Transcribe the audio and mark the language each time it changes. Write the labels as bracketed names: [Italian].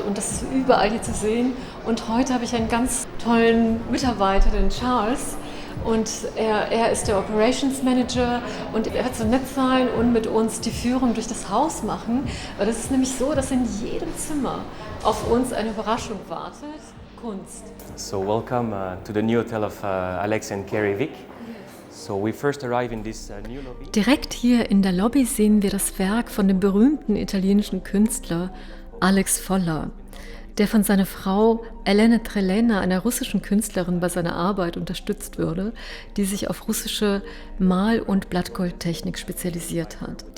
[German] Und das ist überall hier zu sehen. Und heute habe ich einen ganz tollen Mitarbeiter, den Charles. Und er ist der Operations Manager und er wird so nett sein und mit uns die Führung durch das Haus machen. Weil das ist nämlich so, dass in jedem Zimmer auf uns eine Überraschung wartet. Kunst. [English] So welcome to the new hotel of Alex and Carrie Vic. So we first arrive in this new lobby. [German] Direkt hier in der Lobby sehen wir das Werk von dem berühmten italienischen Künstler Alex Folla, der von seiner Frau Elena Trelena, einer russischen Künstlerin, bei seiner Arbeit unterstützt wurde, die sich auf russische Mal- und Blattgoldtechnik spezialisiert hat.